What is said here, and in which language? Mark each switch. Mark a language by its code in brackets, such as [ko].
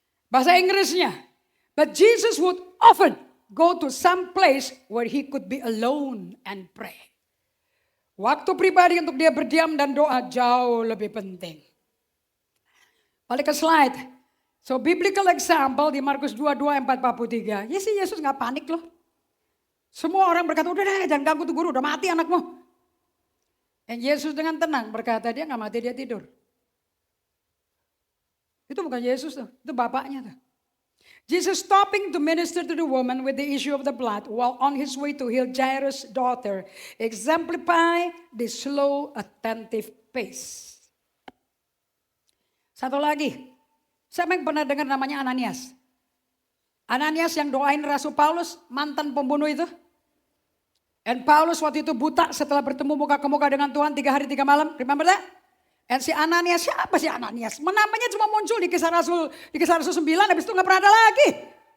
[id] Bahasa Inggrisnya, [en] but Jesus would often go to some place where he could be alone and pray. [id] Waktu pribadi untuk dia berdiam dan doa jauh lebih penting. Balik ke slide. [en] So biblical example [id] di Markus 22 ayat 43. Ya sih Yesus gak panik loh. Semua orang berkata udah deh jangan ganggu tuh guru udah mati anakmu. Dan Yesus dengan tenang berkata dia gak mati dia tidur. Itu bukan Yesus tuh, itu bapaknya tuh. [en] Jesus stopping to minister to the woman with the issue of the blood while on his way to heal Jairus' daughter exemplify the slow attentive pace. [id] Satu lagi, siapa yang pernah dengar namanya Ananias? Ananias yang doain Rasul Paulus, mantan pembunuh itu. Dan Paulus waktu itu buta setelah bertemu muka ke muka dengan Tuhan 3 hari 3 malam, [en] remember that? [id] Dan si Ananias, siapa si Ananias? Namanya cuma muncul di kisah Rasul 9, habis itu gak pernah ada lagi.